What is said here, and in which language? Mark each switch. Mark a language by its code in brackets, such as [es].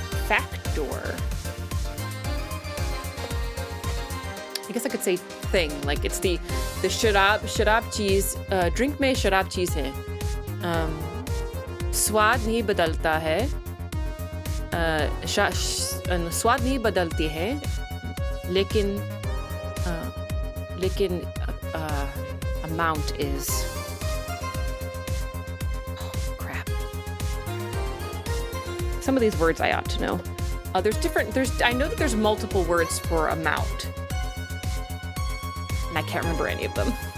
[en] I guess I could say thing, like it's the [hi] शराब चीज, [en] drink [hi] में शराब चीज है. स्वाद नहीं बदलता है, स्वाद नहीं बदलती है, लेकिन [en] amount is. Oh, crap. Some of these words I ought to know. I know that there's multiple words for amount. And I can't remember any of them.